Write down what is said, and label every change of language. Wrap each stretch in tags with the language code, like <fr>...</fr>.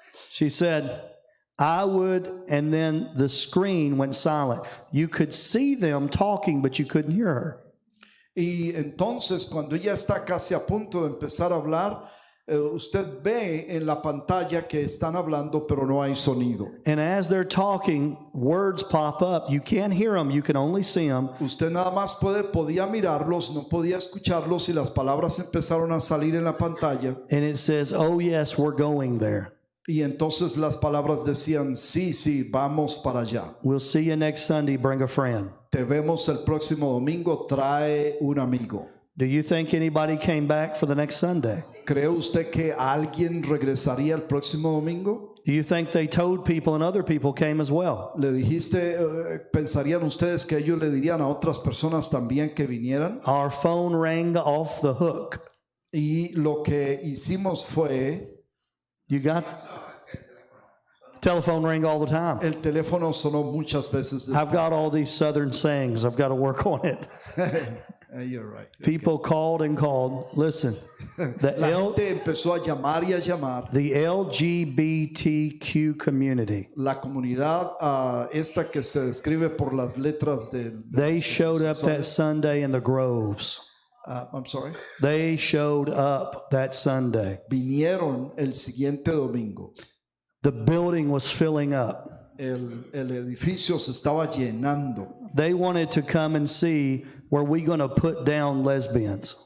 <en>She said, I would, and then the screen went silent. You could see them talking, but you couldn't hear her.</en> <es>Y entonces cuando ella está casi a punto de empezar a hablar, usted ve en la pantalla que están hablando, pero no hay sonido.</es> <en>And as they're talking, words pop up. You can't hear them, you can only see them.</en> <es>Usted nada más podía mirarlos, no podía escucharlos, y las palabras empezaron a salir en la pantalla.</es> <en>And it says, oh, yes, we're going there.</en> <es>Y entonces las palabras decían, sí, sí, vamos para allá.</es> <en>We'll see you next Sunday, bring a friend.</en> <es>Te vemos el próximo domingo, trae un amigo.</es> <en>Do you think anybody came back for the next Sunday?</en> <es>¿Cree usted que alguien regresaría el próximo domingo?</es> <en>Do you think they told people and other people came as well?</en> <es>¿Le dijiste, pensarían ustedes que ellos le dirían a otras personas también que vinieran?</es> <en>Our phone rang off the hook.</en> <es>Y lo que hicimos fue,</es> <en>You got telephone ring all the time.</en> <es>el teléfono sonó muchas veces.</es> <en>I've got all these southern sayings. I've got to work on it. You're right. People called and called. Listen, the</en> <es>La gente empezó a llamar y a llamar.</es> <en>the LGBTQ community,</en> <es>La comunidad esta que se describe por las letras del...</es> <en>they showed up that Sunday in the groves. I'm sorry. They showed up that Sunday.</en> <es>Vinieron el siguiente domingo.</es> <en>The building was filling up.</en> <es>El edificio se estaba llenando.</es> <en>They wanted to come and see, were we going to put down lesbians?</en>